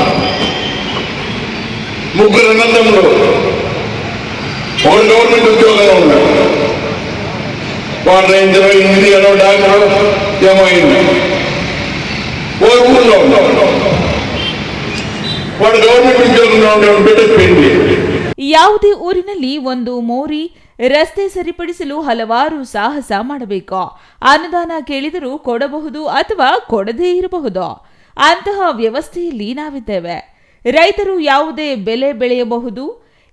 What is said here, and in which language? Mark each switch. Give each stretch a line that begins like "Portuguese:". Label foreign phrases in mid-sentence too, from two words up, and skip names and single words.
Telugu: ముగ్గురు అన్నదమ్ములు, ఒకడు గవర్నమెంట్ ఉద్యోగంలో ఉన్నాడు, వాడు రేంజరో, ఇంజనీరో, డాక్టరో ఏమో అయింది. ఓ ఊళ్ళో ఉన్నాడు, వాడు గవర్నమెంట్ ఉద్యోగంలో ఉండేవాడు ಬಿಟ್ಟು పెళ్లి.
Kannada: ಯಾವುದೇ ಊರಿನಲ್ಲಿ ಒಂದು ಮೋರಿ ರಸ್ತೆ ಸರಿಪಡಿಸಲು ಹಲವಾರು ಸಾಹಸ ಮಾಡಬೇಕು. ಅನುದಾನ ಕೇಳಿದರೂ ಕೊಡಬಹುದು ಅಥವಾ ಕೊಡದೇ ಇರಬಹುದು. ಅಂತಹ ವ್ಯವಸ್ಥೆಯಲ್ಲಿ ನಾವಿದ್ದೇವೆ. ರೈತರು ಯಾವುದೇ ಬೆಳೆ ಬೆಳೆಯಬಹುದು.